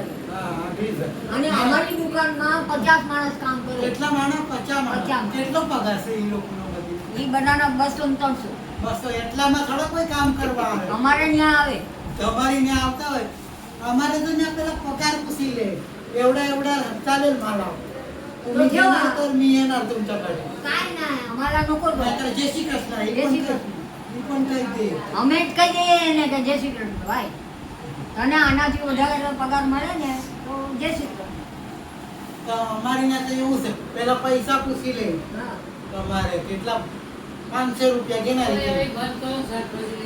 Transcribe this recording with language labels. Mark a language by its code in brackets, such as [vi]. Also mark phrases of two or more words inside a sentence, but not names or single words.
[gu] હા આગળ છે. અને અમારી દુકાનમાં 50 માણસ કામ કરે કેટલા માણસ 50 માણસ 50. કેટલો પગાર છે એ લોકોનો બધી એ બધાના 200 ને 300 બસો એટલામાં થોડો કોઈ કામ કરવા આવે અમારે ત્યાં આવે તમારી ત્યાં આવતા હોય અમારે તો ત્યાં પેલા પગાર પૂછી લે [mr] एवढा चालेल मला तुम्ही तो जेव्हा- घेणार तर मी येणार तुमच्याकडे काय नाही [gu] અમારા લોકો તો [mr] नाहीतर जय श्री कृष्ण हे जय पण श्री काही- कृष्ण. हे पण काही दे [gu] અમે જ કહી દઈએ એને કે જય શ્રી કૃષ્ણ ભાઈ તને આનાથી વધારે પગાર મળે ને તો જય શ્રી કૃષ્ણ તો અમારી ત્યાં તો એવું છે પેલા પૈસા પૂછી લે હા તમારે કેટલા 500 રૂપિયા घेणार બંધ કરો સાહેબ પછી